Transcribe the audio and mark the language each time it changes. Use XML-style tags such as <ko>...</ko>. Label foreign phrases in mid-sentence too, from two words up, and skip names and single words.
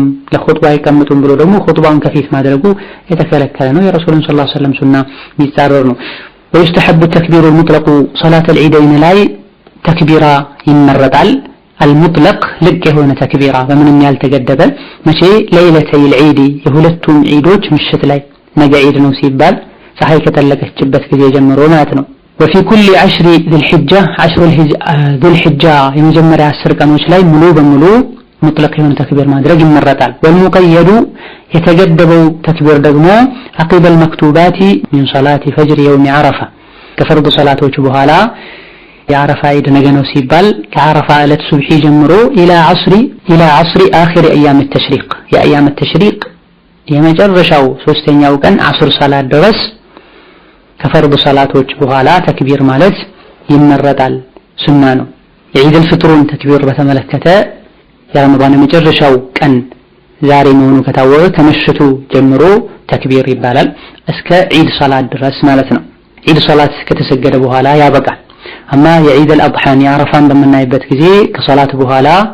<am>ለኹጥባ አይቀመጡም ብሎ ደግሞ ኹጥባውን ከፊት ማድረጉ የተከለከለ ነው። የረሱልን ሰለላሁ ዐለይሂ ወሰለም ሱና የሚጻረር ነው።</am> <ar>ويستحب التكبير المطلق صلاة العيدين</ar> <am>ላይ ተክቢራ ይመረጣል። አልሙጥለቅ ልቅ የሆነ ተክቢራ በምንም ያልተገደበ መቼ</am> <ar>ليلة العيد</ar> <am>የሁለቱም ዒዶች ምሽት ላይ ነገ ዒድ ነው ሲባል ፀሐይ ከጠለቀችበት ጊዜ ጀምሮ ማለት ነው።</am> <ar>وفي كل 10 ذي الحجة 10 ذي الحجة</ar> <am>የመጀመሪያ 10 ቀኖች ላይ ሙሉ በሙሉ ሙጥለቅ የሆነ ተክቢር ማድረግ ይመረጣል። والمقيد የተገደበው ተክቢር ደግሞ</am> <ar>عقب المكتوبات من صلاة فجر يوم عرفة</ar> <am>ከፈርድ ሰላቶች በኋላ የአረፋ ዒድ ነገ ነው ሲባል ከአረፋ ዕለት ሱብሒ ጀምሮ ኢላ</am> <ar>عصر آخر أيام التشريق أيام التشريق</ar> <am>የመጨረሻው ሶስተኛው ቀን ዐስር ሰላት ድረስ ከፈርድ ሰላቶች በኋላ ተክቢር ማለት ይመረጣል፣ ሱና ነው። የዒድል ፍጥሩን ተክቢር በተመለከተ የረመዳን የመጨረሻው ቀን ዛሬ መሆኑ ከታወቀ ከምሽቱ ጀምሮ ተክቢር ይባላል እስከ ዒድ ሰላት ድረስ ማለት ነው። ዒድ ሰላት ከተሰገደ በኋላ ያበቃል። አማ የዒድል አድሓን የአረፋን በምናይበት ጊዜ ከሰላት በኋላ</am>